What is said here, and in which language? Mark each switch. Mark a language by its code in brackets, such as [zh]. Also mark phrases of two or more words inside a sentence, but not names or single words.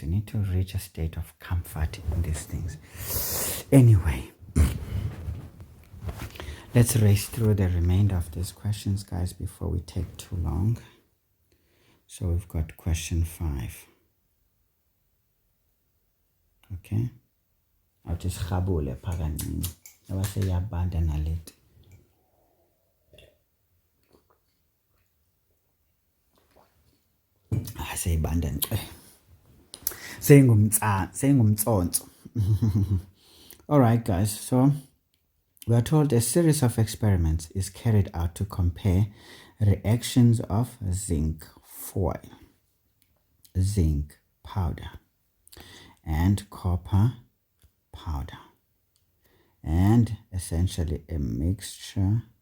[en] You need to reach a state of comfort in these things. Anyway, let's race through the remainder of these questions, guys, before we take too long. So we've got question 5. Okay. I'll just [ss] khabule phakancini. Awase yabanda naleti. Seyibanda nce. Sengumtsonso. [en] All right, guys. So we are told a series of experiments is carried out to compare reactions of zinc foil, zinc powder, and copper powder, and essentially a mixture